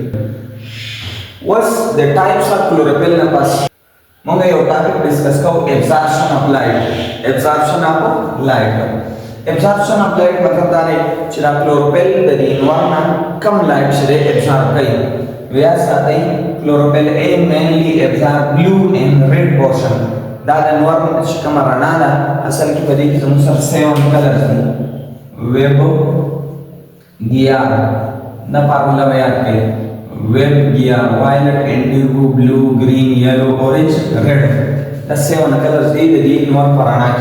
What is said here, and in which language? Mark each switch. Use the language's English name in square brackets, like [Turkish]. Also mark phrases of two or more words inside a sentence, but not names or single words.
[Pashto] وس د [English] types of chlorophyll [Pashto] نه پس موږ یو [English] topic discuss [Pashto] کوو [English] absorption of light. absorption of light absorption of light [Pashto] مطلب دا دی چې دا کلوروفیل د دې انوایرنمنت کم لایټ سره ابزارب کوي. [English] ویا ساتي کلوروفیل A mainly absorb blue and red portion. [Pashto] دا د انوایرنمنت چې کومه رڼا ده اصل کې په دې کې زموږ سره 7 کلرز دي ویب ګیار دا فارمولا بیان کوي ویب ګیار [English] violet indigo blue green yellow orange red [Pashto] دا 7 کلرز دي د دې انوار په رڼا کې.